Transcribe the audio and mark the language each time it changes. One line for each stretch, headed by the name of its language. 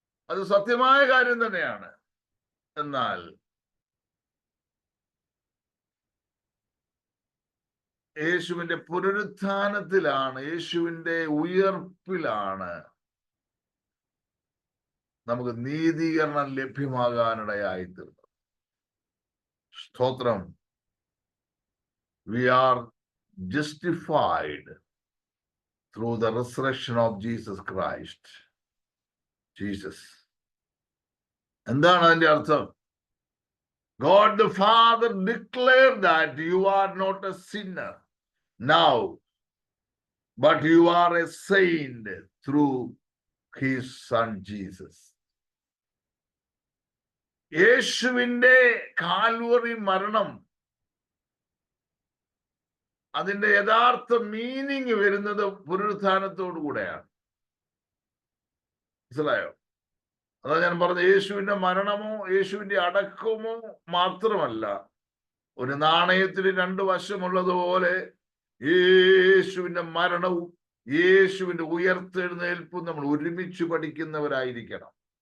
Malayalam: അത് സത്യമായ കാര്യം തന്നെയാണ്. എന്നാൽ യേശുവിന്റെ പുനരുത്ഥാനത്തിലാണ്, യേശുവിന്റെ ഉയർപ്പിലാണ് നമുക്ക് നീതീകരണം ലഭ്യമാകാനിടയായിത്തീർന്നത്. സ്തോത്രം.
English: We are justified through the resurrection of Jesus Christ. Jesus.
Malayalam: എന്താണ് അതിന്റെ അർത്ഥം?
English: God the Father declared that you are not a sinner now, but you are a saint through his son Jesus.
Malayalam: യേശുവിന്റെ കാൽവറി മരണം, അതിന്റെ യഥാർത്ഥ meaning വരുന്നത് പുനരുത്ഥാനത്തോടു കൂടെയാണ്. മനസ്സിലായോ? അതാ ഞാൻ പറഞ്ഞ, യേശുവിന്റെ മരണമോ യേശുവിന്റെ അടക്കമോ മാത്രമല്ല, ഒരു നാണയത്തിന് രണ്ട് വശമുള്ളതുപോലെ യേശുവിന്റെ മരണവും യേശുവിന്റെ ഉയർത്തെഴുന്നേൽപ്പും നമ്മൾ ഒരുമിച്ച് പഠിക്കുന്നവരായിരിക്കണം.